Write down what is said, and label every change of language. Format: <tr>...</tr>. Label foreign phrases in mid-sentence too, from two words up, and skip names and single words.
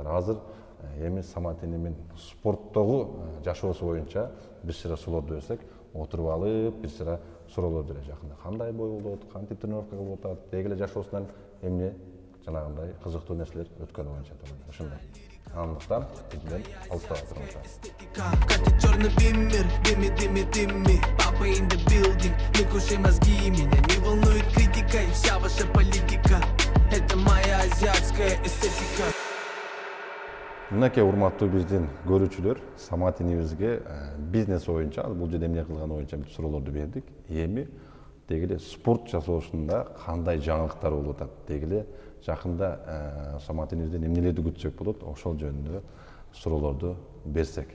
<ky>Азыр эми Саматинин спорттогу жашоосу боюнча бир сыра суроолорду берсек, отуруп алып бир сыра суроолор бере жакында. Кандай бой болот, кантип тренировка кылып атат, деги эле жашоосунан эмне жанагындай кызыктуу нерселер өткөнү боюнча туугандар. Ошондой. Андыктан биз менен алыстап турабыз.</ky> <ru>Чёрный биммер, дыми, папа</ru> <en>in the building,</en> <ru>не кушай мозги, меня не волнует критика и вся ваша политика. Это моя азиатская эстетика.</ru> <ky>Мынакей урматтуу биздин көрүүчүлөр, Самат инибизге бизнес боюнча, бул жерде эмне кылганы боюнча бүт суроолорду бердик. Эми дегиле спорт жасоосунда кандай жаңылыктар болуп атат, дегиле жакында Самат инибизден эмнелерди күтсөк болот, ошол жөнүндө суроолорду берсек.</ky>